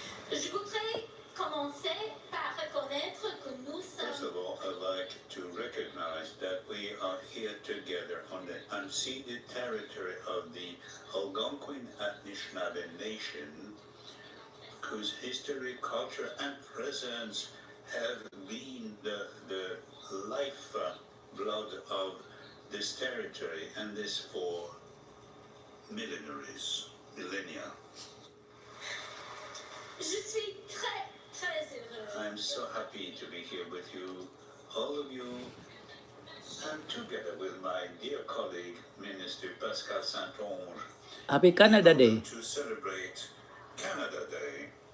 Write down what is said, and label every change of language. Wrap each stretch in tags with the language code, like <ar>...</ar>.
<fr>Je voudrais commencer par reconnaître que nous sommes.</fr> <en>First of all, I'd like to recognize that we are here together on the unceded territory of the Algonquin Anishinaabe Nation, whose history, culture, and presence have been the life blood of this territory, and this for millennia.</en> <fr>Je suis très, très heureuse.</fr> <en>I'm so happy to be here with you, all of you, and together with my dear colleague, Minister Pascal Saint-Onge, Happy Canada Day. to celebrate Canada Day.</en>